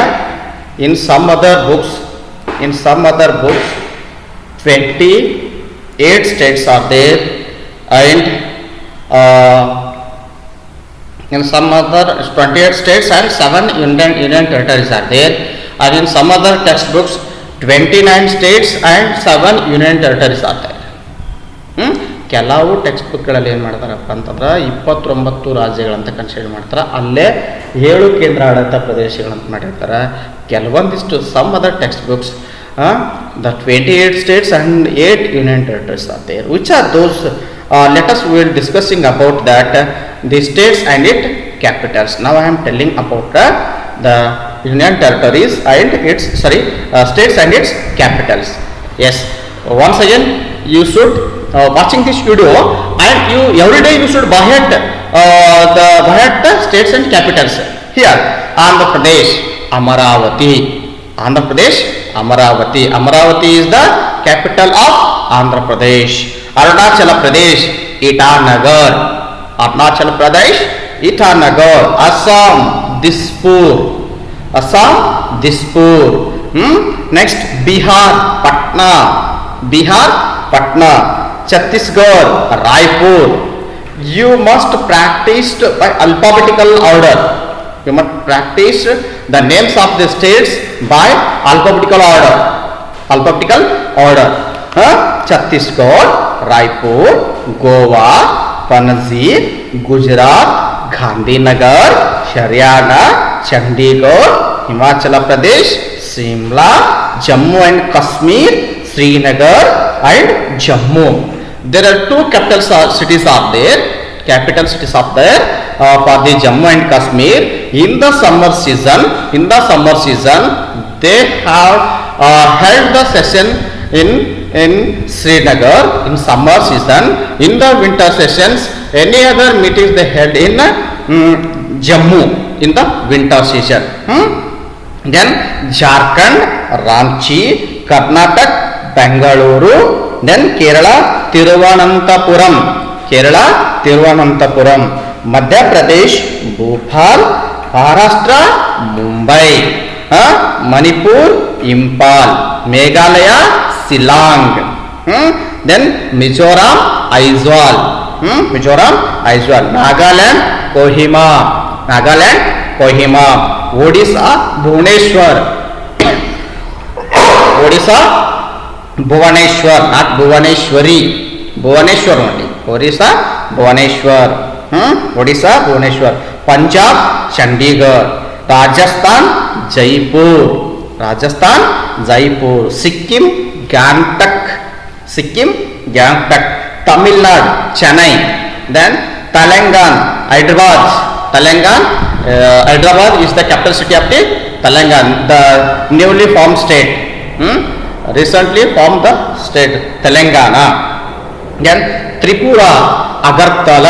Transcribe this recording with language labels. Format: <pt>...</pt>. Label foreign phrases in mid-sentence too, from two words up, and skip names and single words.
<en>In some other books, 28 states are there, and in some other 28 states and 7 union territories are there, and in some other textbooks 29 states and 7 union territories are there.</en> <kn>ಕೆಲವು ಟೆಕ್ಸ್ಟ್ ಬುಕ್ಗಳಲ್ಲಿ ಏನು ಮಾಡ್ತಾರಪ್ಪ ಅಂತಂದ್ರೆ 29 ರಾಜ್ಯಗಳಂತ ಕನ್ಸಿಡರ್ ಮಾಡ್ತಾರೆ. ಅಲ್ಲೇ 7 ಕೇಂದ್ರಾಡಳಿತ ಪ್ರದೇಶಗಳಂತ ಮಾಡಿರ್ತಾರೆ.</kn> <en>ಕೆಲವೊಂದಿಷ್ಟು some other text books the 28 states and 8 union territories are there. Which are those? Let us we will discussing about that the states and its capitals. Now I am telling about the union territories and its states and its capitals. Yes, once again you should watching this video, and you every day you should by heart the states and capitals. Here Andhra Pradesh, Amaravati. Amaravati is the capital of Andhra Pradesh. Arunachal Pradesh, Itanagar. Assam, Dispur. Next, Bihar, Patna. Chhattisgarh, Raipur. You must practice by alphabetical order. You must practice the names of the states by alphabetical order. Chhattisgarh, Raipur, Goa, Panaji, Gujarat, Gandhinagar, Haryana, Chandigarh, Himachal Pradesh, Shimla, Jammu and Kashmir, Srinagar and Jammu. There are 2 capital cities are there for the Jammu and Kashmir. In the summer season they have held the session in Srinagar in summer season. In the winter sessions, any other meetings they held in Jammu in the winter season. Then Jharkhand, Ranchi, Karnataka, Bengaluru. Then Kerala, Tiruvananthapuram. Madhya Pradesh, Bhopal. Maharashtra, Mumbai. Manipur, Impal. Meghalaya, Shillong. Then Mizoram, Aizawl. Mizoram, Aizawl. Nagaland, Kohima. Nagaland, Kohima. Odisha, Bhubaneswar. Odisha, Bhubaneswar, not Bhubaneshwari. Bhubaneswar only. Odisha, Bhubaneswar. Odisha, Bhubaneswar. Punjab, Chandigarh. Rajasthan, Jaipur. Rajasthan, Jaipur. Sikkim, Gangtok. Sikkim, Gangtok. Tamil Nadu, Chennai. Then Telangana, Hyderabad. Telangana, Hyderabad is the capital city of the Telangana, the newly formed state. Recently formed the state Telangana. Then Tripura, Agartala.</en>